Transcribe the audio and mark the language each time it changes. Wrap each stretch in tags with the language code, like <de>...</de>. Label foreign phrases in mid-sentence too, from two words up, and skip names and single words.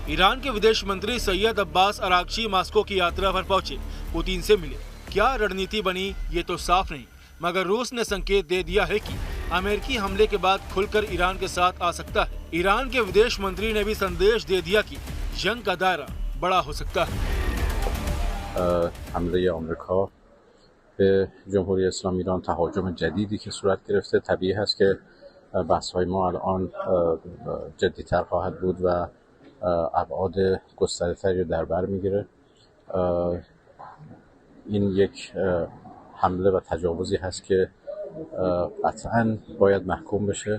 <hi>ईरान के विदेश मंत्री सैयद अब्बास अरागची मॉस्को की यात्रा पर पहुंचे, पुतिन से मिले। क्या रणनीति बनी ये तो साफ नहीं, मगर रूस ने संकेत दे दिया है कि अमेरिकी हमले के बाद खुलकर ईरान के साथ आ सकता है। ईरान के विदेश मंत्री ने भी संदेश दे दिया कि जंग का दायरा बड़ा हो सकता है।</hi> <fa>حمله آمریکا به جمهوری اسلامی ایران تهاجم جدیدی که صورت گرفته، طبیعی هست که بحث‌های ما الان جدی‌تر خواهد بود و ابعاد گسترده‌تری در بر می‌گیره. این یک حمله و تجاوزی هست که قطعاً باید محکوم بشه.</fa>